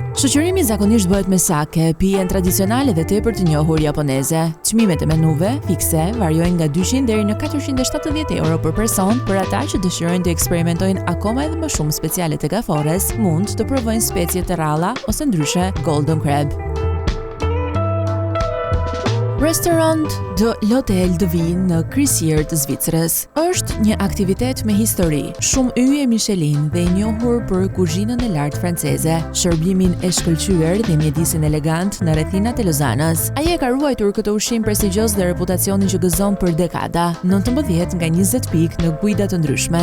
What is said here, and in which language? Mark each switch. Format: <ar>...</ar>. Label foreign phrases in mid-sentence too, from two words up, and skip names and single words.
<sq>Shoqërimi zakonisht bëhet me sake, pijen tradicionale dhe tepër të njohur japoneze. Çmimet e menuve fikse variojnë nga 200 deri në 470 euro për person. Për ata që dëshirojnë të eksperimentojnë akoma edhe më shumë specialet e gaforres, mund të provojnë specie të ralla ose ndryshe</sq> <en>golden crab.</en> <sq>Restaurant de l'Hôtel de Ville në Krysier të Zvicrës është një aktivitet me histori, shumë yje Michelin dhe i njohur për kuzhinën e lartë franceze, shërbimin e shkëlqyer dhe mjedisin elegant në rrethinat e Lozanës. Ai e ka ruajtur këtë ushqim prestigjioz dhe reputacionin që gëzon për dekada, 19 nga 20 pikë në guida të ndryshme.</sq>